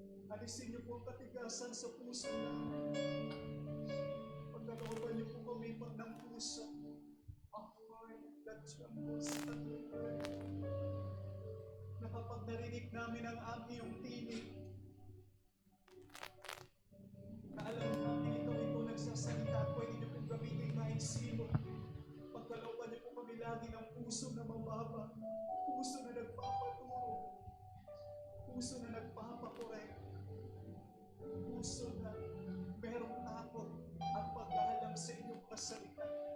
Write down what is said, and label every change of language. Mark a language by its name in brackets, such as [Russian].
[Filipino] Alisin niyo po ang katigasan sa puso namin. Pagkalooban niyo po kami ng puso. [English] A heart that trembles at your word. [Filipino] Na kapag narinig namin ang iyong tinig, na alam namin ikaw nagsasalita at pwede niyo pong gamitin kahit sino. Pagkalooban niyo po kami lagi ng puso na mababa, puso na nagpapaturo, puso na nagpapakorek, puso na merong takot at pag-aalam sa inyong kasalita.